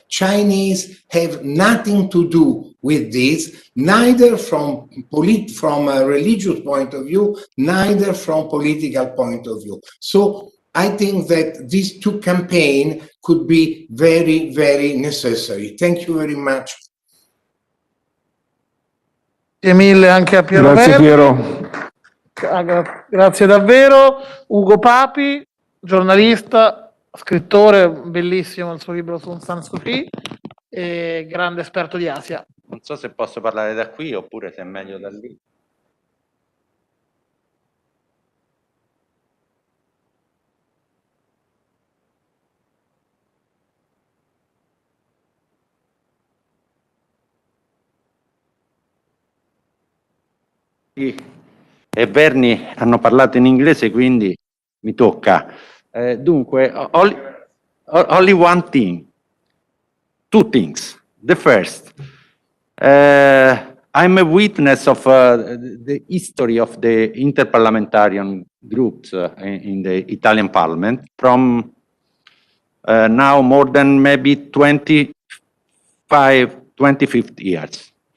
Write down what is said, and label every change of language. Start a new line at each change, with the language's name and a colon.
English: Chinese have nothing to do with this, neither from a religious point of view, neither from political point of view. So I think that these two campaigns could be very, very necessary. Thank you very much.
Italian: Grazie mille anche a Piero Grazie Verni. Piero. Grazie davvero. Ugo Papi, giornalista, scrittore, bellissimo il suo libro su Aung San Suu Kyi, e grande esperto di Asia. Non so se posso parlare da qui oppure se è meglio da lì. E Verni hanno parlato in inglese, quindi mi tocca. Dunque,
English: only one thing, two things. The first, I'm a witness of the history of the interparliamentarian groups in the Italian Parliament from now more than maybe 25 years.